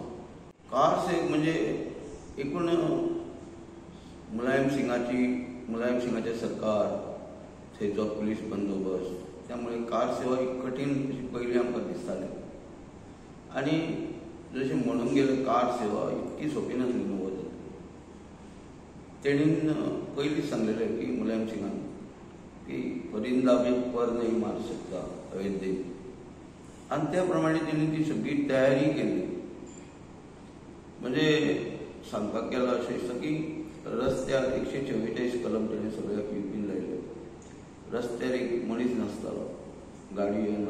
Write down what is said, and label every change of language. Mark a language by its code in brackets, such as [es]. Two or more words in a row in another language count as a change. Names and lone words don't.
[kok] खास एक म्हणजे एकूण मुलायम सिंगाचे सरकार, थंयचो पुलीस बंदोबस्त, त्यामुळे कार सेवा एक कठीण अशी पयलीं आमकां दिसताली. आनी जशें म्हणून गेले कार सेवा इतकी सोंपी नासली णव्वद. तेणीन पयलीं सांगलेलें की मुलायम सिंगान की [hi] परिंदा भी पर नहीं मार सकता [kok] अयोध्येक, आनी त्या प्रमाणे तेणी ती सगळी तयारी केली. म्हणजे सांगपाक गेलो अशें दिसता की रस्त्यार 144 कलम तेणें सगळ्याक येवपीन लायले. रस्त्यार एक मनीस नासतालो, गाडी येना.